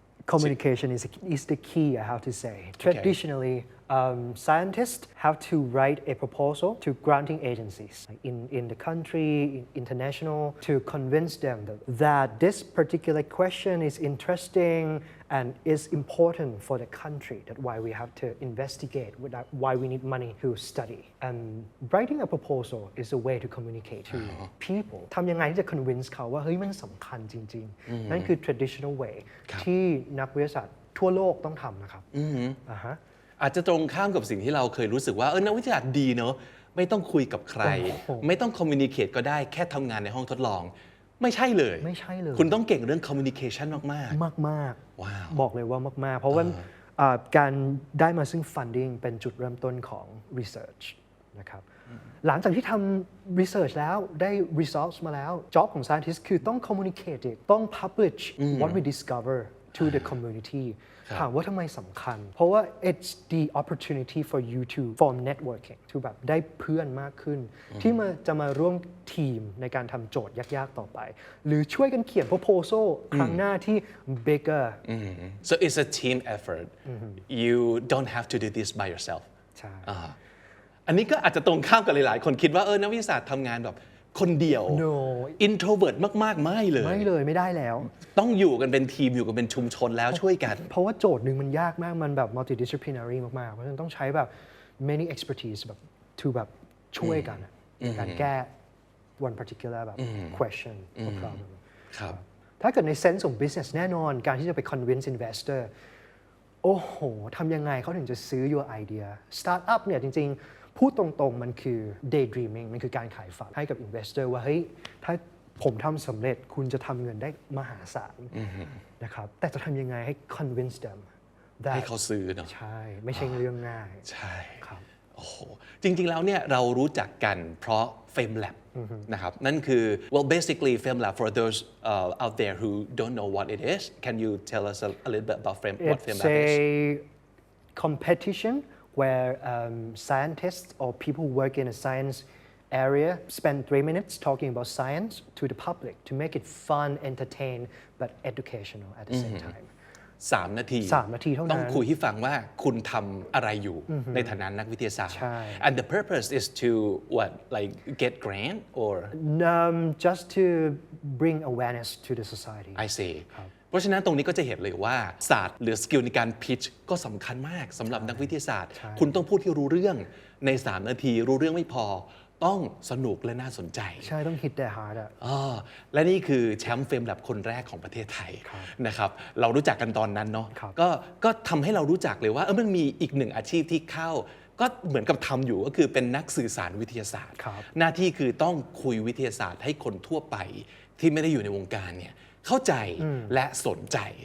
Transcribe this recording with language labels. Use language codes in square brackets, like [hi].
[en] Communication is the key, I have to say. Traditionally, scientists have to write a proposal to granting agencies in the country, international, to convince them that this particular question is interesting and is important for the country. That's why we have to investigate, why we need money to study. And writing a proposal is a way to communicate to people. [th] ทำยังไงที่จะ convince เขาว่าเฮ้ยมันสำคัญจริงๆ นั่นคือ [en] traditional way [th] ที่นักวิทยาศาสตร์ทั่วโลกต้องทำนะครับ อาจจะตรงข้ามกับสิ่งที่เราเคยรู้สึกว่านักวิทยาศาสตร์ดีเนอะไม่ต้องคุยกับใครไม่ต้อง communicate ก็ได้แค่ทำงานในห้องทดลองไม่ใช่เลยคุณต้องเก่งเรื่อง communication มาก ๆว้าวบอกเลยว่ามากๆเพราะว่าการได้มาซึ่ง funding เป็นจุดเริ่มต้นของ research นะครับ หลังจากที่ทำ research แล้วได้ results มาแล้ว job ของ scientist คือต้อง communicate ต้อง [en] publish what we discover to the community [th] ถามว่าทำไมสำคัญเพราะว่า [en] it's the opportunity for you to form networking to [th] แบบได้เพื่อนมากขึ้นที่จะมาร่วมทีมในการทำโจทย์ยากๆต่อไปหรือช่วยกันเขียน proposal ครั้งหน้าที่ bigger [en] so it's a team effort you don't have to do this by yourself [th] ใช่ อันนี้ก็อาจจะตรงข้ามกับหลายๆคนคิดว่านักวิทยาศาสตร์ทำงานแบบคนเดียว [en] no [th] introvert มากๆไม่ ไม่ได้แล้ว ต้องอยู่กันเป็นทีมอยู่กันเป็นชุมชนแล้วช่วยกัน เพราะว่าโจทย์หนึ่งมันยากมากมันแบบ multidisciplinary มากๆเพราะฉะนั้นต้องใช้แบบ [en] many expertise [th] แบบ to แบบช่วยกันในการแก้ [en] one particular [th] แบบ [en] question or problem [th] ครับ ถ้าเกิดใน sense ของ business แน่นอนการที่จะไป convince investor โอ้โหทำยังไงเขาถึงจะซื้อ [en] your idea [th] startup เนี่ยจริงๆพูดตรงๆมันคือ daydreaming มันคือการขายฝันให้กับ investor ว่าเฮ้ยถ้า ผมทำสำเร็จคุณจะทำเงินได้มหาศาลนะครับแต่จะทำยังไงให้ [en] convince them [th] ให้เขาซื้อเนาะ ใช่ไม่ใช่เรื่องง่าย ใช่ ครับ โอ้โหจริงๆแล้วเนี่ยเรารู้จักกันเพราะ [en] Fame Lab [th] นะครับนั่นคือ [en] well basically Fame Lab for those out there who don't know what it is can you tell us a little bit about what Fame Lab is It's a competition where scientists or people who work in a science area spend 3 minutes talking about science to the public to make it fun, entertain, but educational at the same time. [th] 3 นาที เท่านั้น ต้องคุยให้ฟังว่าคุณทำอะไรอยู่ในฐานะนักวิทยาศาสตร์ [en] and the purpose is to what like get grant or just to bring awareness to the society I see [th] เพราะฉะนั้นตรงนี้ก็จะเห็นเลยว่าศาสตร์หรือสกิลในการพิชก็สำคัญมากสำหรับนักวิทยาศาสตร์คุณต้องพูดที่รู้เรื่องใน3 นาทีรู้เรื่องไม่พอต้องสนุกและน่าสนใจ ใช่ต้อง [en] hit their heart [th] และนี่คือแชมป์เฟรมแลบคนแรกของประเทศไทยนะครับเรารู้จักกันตอนนั้นเนาะก็ทำให้เรารู้จักเลยว่ามันมีอีกหนึ่งอาชีพที่เข้าก็เหมือนกับทำอยู่ก็คือเป็นนักสื่อสารวิทยาศาสตร์หน้าที่คือต้องคุยวิทยาศาสตร์ให้คนทั่วไปที่ไม่ได้อยู่ในวงการเนี่ยเข้าใจและสนใจ